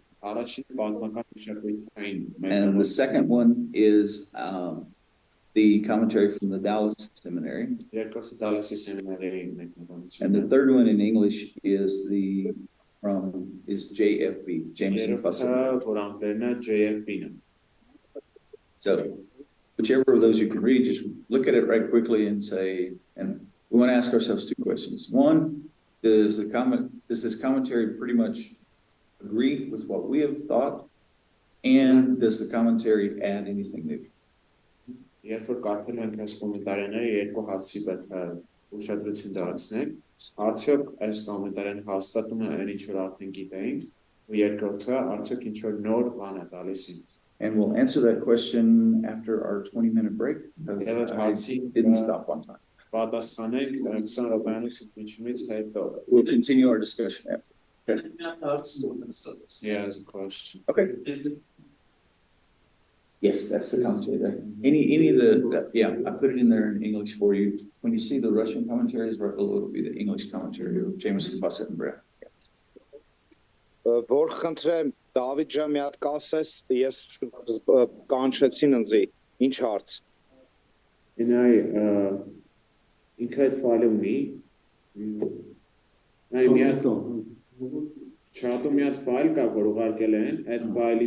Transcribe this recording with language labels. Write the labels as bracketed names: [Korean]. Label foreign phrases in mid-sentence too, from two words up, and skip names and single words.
[Armenian] Առաջին պատմական մշակութային [English] And the second one is the commentary from the Dallas Seminary. [Armenian] երկրորդը Դալասի սեմինարի [English] And the [Armenian] մեկնաբանությունը։ [English] third one in English is JFB, Jameson Fussell. [Armenian] Երրորդը, որ անգլերեն է JFB-ն։ [English] So whichever of those you can read, just look at it right quickly and say, and we want to ask ourselves two questions. One, does this commentary pretty much agree with what we have thought? And does the commentary add anything new? [Armenian] Երբ որ կարդում ենք այս կոմենտարիները, երկու հարցի պետք է ուշադրություն դարձնենք։ Արդյոք այս կոմենտարին հաստատում է այն ինչ որ արդեն գիտեինք, ու երկրորդը արդյոք ինչ որ նոր բան է տալիս ինձ։ [English] And we'll answer that question after our 20-minute break, because I didn't stop on time. [Armenian] Պատասխանենք 20 րոպեանոց ընդմիջումից հետո։ [English] We'll continue our discussion after. Okay. Yeah, as a question. Okay. Yes, that's the commentary there. Any of the, yeah, I put it in there in English for you. When you see the Russian commentaries, right below it'll be the English commentary of Jameson, Fawcett, and Brown. [Armenian] Որ խնդրեմ Դավիթ ջան մի հատ կասես, ես կանչեցին ինձի, ինչ հարց։ Ինայ ինքը այդ ֆայլը ունի։ Նայ մի հատ չափը մի հատ ֆայլ կա, որ ուղարկել են, այդ ֆայլի